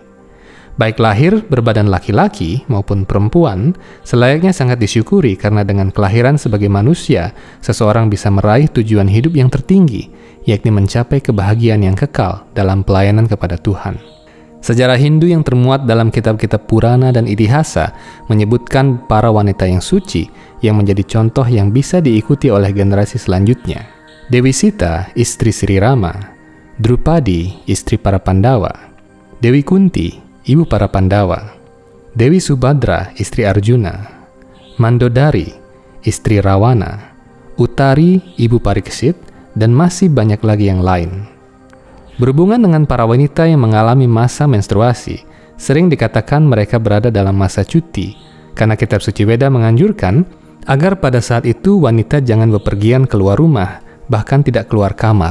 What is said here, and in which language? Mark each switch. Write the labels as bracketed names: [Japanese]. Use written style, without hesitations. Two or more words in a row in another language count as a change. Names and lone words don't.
[Indonesian] Baik lahir berbadan laki-laki maupun perempuan, selayaknya sangat disyukuri karena dengan kelahiran sebagai manusia, seseorang bisa meraih tujuan hidup yang tertinggi, yakni mencapai kebahagiaan yang kekal dalam pelayanan kepada Tuhan. Sejarah Hindu yang termuat dalam kitab-kitab Purana dan Itihasa menyebutkan para wanita yang suci yang menjadi contoh yang bisa diikuti oleh generasi selanjutnya. Dewi Sita, istri Sri Rama; Drupadi, istri para Pandawa; Dewi Kunti, ibu para Pandawa; Dewi Subadra, istri Arjuna; Mandodari, istri Rawana; Utari, ibu Pariksit, dan masih banyak lagi yang lain. Berhubungan dengan para wanita yang mengalami masa menstruasi, sering dikatakan mereka berada dalam masa cuti, karena kitab suci Weda menganjurkan agar pada saat itu wanita jangan bepergian keluar rumah, bahkan tidak keluar kamar.